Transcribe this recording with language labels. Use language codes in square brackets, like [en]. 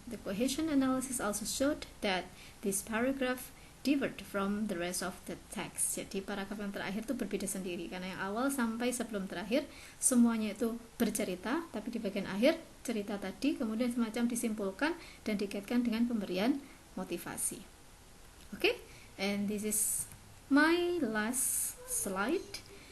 [en] The cohesion analysis also showed that this paragraph differed from the rest of the text. [id] Jadi paragraf yang terakhir itu berbeda sendiri karena yang awal sampai sebelum terakhir semuanya itu bercerita, tapi di bagian akhir cerita tadi kemudian semacam disimpulkan dan dikaitkan dengan pemberian motivasi. [en] Okay, and this is my last slide.